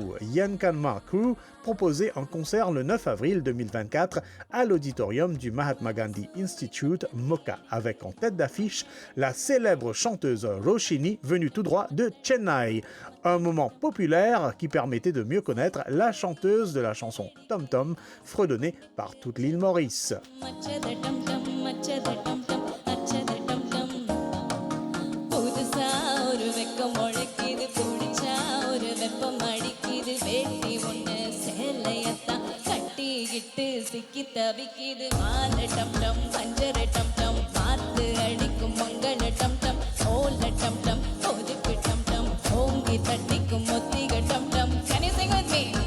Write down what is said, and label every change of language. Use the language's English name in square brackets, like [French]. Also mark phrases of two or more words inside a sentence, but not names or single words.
[French] Yankanma Crew proposait un concert le 9 avril 2024 à l'auditorium du Mahatma Gandhi Institute, Mocha, avec en tête d'affiche la célèbre chanteuse Roshini venue tout droit de Chennai. Un moment populaire qui permettait de mieux connaître la chanteuse de la chanson Tom Tom, fredonnée par toute l'île Maurice. [Tamil] சிக்கி தவிக்கிது மால டம் டம் பஞ்சர டம் டம் பார்த்து அடிக்கும் மங்கள டம் டம் ஓல டம் டம் ஒதுக்கு டம் டம் ஓங்கி தட்டிக்கும் ஒத்திக டம் டம். [English] Can you sing with me?